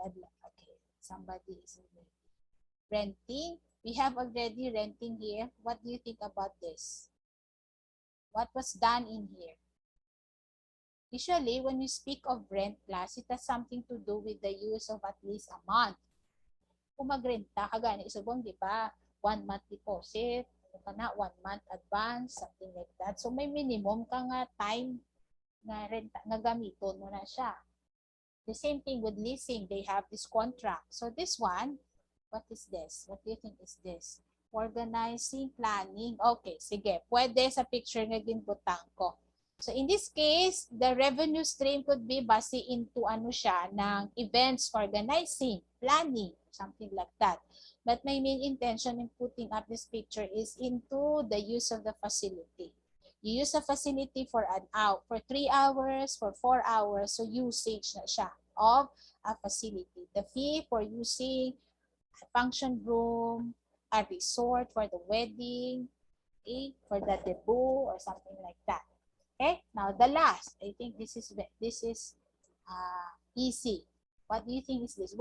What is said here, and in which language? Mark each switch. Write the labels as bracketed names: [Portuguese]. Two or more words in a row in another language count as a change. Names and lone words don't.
[English] Okay, somebody is renting. We have already renting here. What do you think about this? What was done in here? Usually, when we speak of rent class, it has something to do with the use of at least a month. [Hiligaynon] Kung magrenta, kagani isubong, di ba? [English] 1 month deposit, na 1 month advance, something like that. So, [Hiligaynon] may minimum ka nga time na renta, nga gamiton mo na siya. [English] The same thing with leasing. They have this contract. So, this one, what is this? What do you think is this? Organizing, planning. [Hiligaynon] Okay, sige. Pwede sa picture na ginbutang ko. [English] So in this case, the revenue stream could be base into [Hiligaynon] ano siya, [English] ng events organizing, planning, something like that. But my main intention in putting up this picture is into the use of the facility. You use a facility for an hour, for 3 hours, for 4 hours, so usage [Hiligaynon] na siya [English] of a facility. The fee for using a function room, a resort for the wedding, okay, for the debut or something like that. Okay, now the last, I think this is easy. What do you think is this?